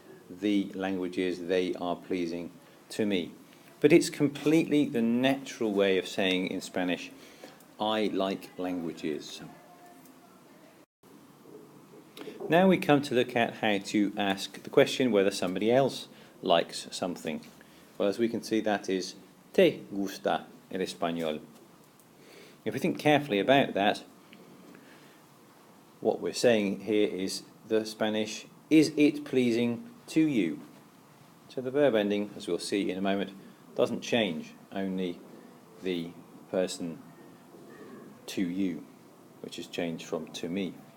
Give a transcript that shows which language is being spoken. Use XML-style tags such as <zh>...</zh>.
<en>The languages, they are pleasing to me. But it's completely the natural way of saying in Spanish, I like languages. Now we come to look at how to ask the question whether somebody else likes something. Well, as we can see, that is</en> <es>¿te gusta el español?</es> <en>If we think carefully about that, what we're saying here is the Spanish, is it pleasing to you? So the verb ending, as we'll see in a moment, doesn't change, only the person to you, which has changed from to me.</en>